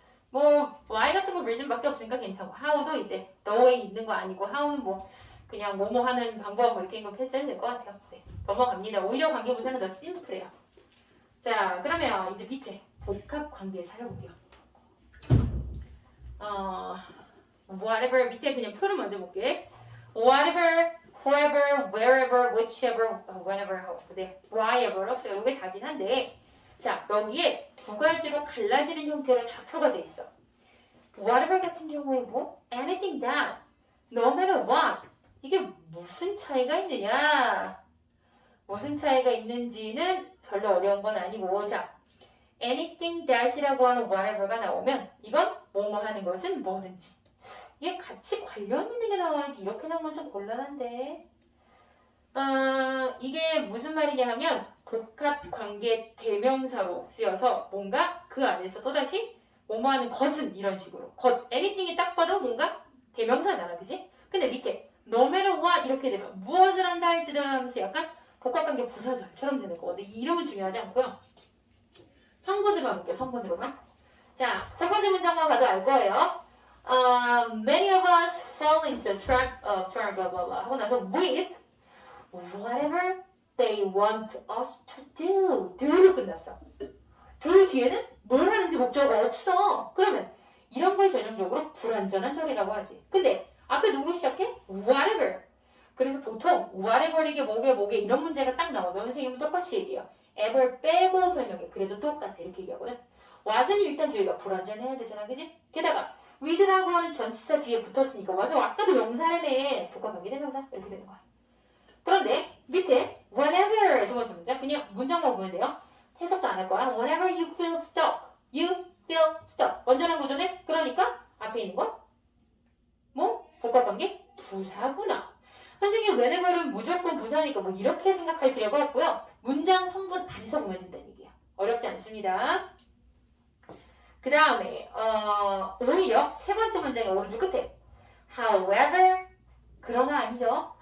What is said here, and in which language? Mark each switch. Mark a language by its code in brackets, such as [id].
[ko] 뭐 why 같은 거 reason밖에 없으니까 괜찮고 how도 이제 the way 있는 거 아니고 how는 뭐 그냥 뭐뭐 하는 방법 뭐 이렇게 패스해도 될 것 같아요. 네, 넘어갑니다. 오히려 관계부사는 더 심플해요. 자, 그러면 이제 밑에 복합 관계사를 볼게요. whatever 밑에 그냥 표를 먼저 볼게. [en] whatever, whoever, wherever, whichever, whenever, 네, whyever 없어요. [ko] 이게 답이긴 한데 자, 여기에 두 가지로 갈라지는 형태로 다 표가 돼 있어. whatever 같은 경우에 뭐 [en] anything that, no matter what [ko] 이게 무슨 차이가 있느냐? 무슨 차이가 있는지는 별로 어려운 건 아니고 자, anything that이라고 하는 whatever가 나오면 이건 뭐뭐 하는 것은 뭐든지 이게 같이 관련 있는 게 나와야지 이렇게 나오면 좀 곤란한데 이게 무슨 말이냐 하면 복합관계 대명사로 쓰여서 뭔가 그 안에서 또다시 뭐뭐 하는 것은 이런 식으로 것, anything이 딱 봐도 뭔가 대명사잖아 그지? 근데 밑에 no matter what 이렇게 되면 무엇을 한다 할지도 하면서 약간 복합관계 부사절처럼 되는 거거든. 이름은 중요하지 않고요. 성분으로만 볼게요. 성분으로만. 자, 첫 번째 문장만 봐도 알 거예요. [en] Many of us fall into the trap of blah blah blah [ko] 하고 나서 [en] with whatever they want us to do. [ko] do로 끝났어. do 뒤에는 뭘 하는지 목적어가 없어. 그러면 이런 걸 전형적으로 불완전한 절이라고 하지. 근데 앞에 누구로 시작해? [en] whatever. [ko] 그래서 보통 whatever 이게 뭐게 이런 문제가 딱 나오면 선생님은 똑같이 얘기해요. ever 빼고 설명해. 그래도 똑같아. 이렇게 얘기하거든. what은 일단 뒤에가 불완전해야 되잖아. 그지? 게다가 with라고 하는 전치사 뒤에 붙었으니까 what은 아까도 명사라며. 복합관계 대명사. 이렇게 되는 거야. 그런데 밑에 whenever 두 번째 문장 그냥 문장만 보면 돼요. 해석도 안 할 거야. [en] Whenever you feel stuck, you feel stuck. [ko] 완전한 구조네. 그러니까 앞에 있는 건 뭐? 복합관계 부사구나. 선생님 whenever는 무조건 부사니까 뭐 이렇게 생각할 필요가 없고요. 문장 성분 안에서 보면 된다는 얘기야. 어렵지 않습니다. 그 다음에 오히려 세 번째 문장의 오른쪽 끝에 however 그러나 아니죠.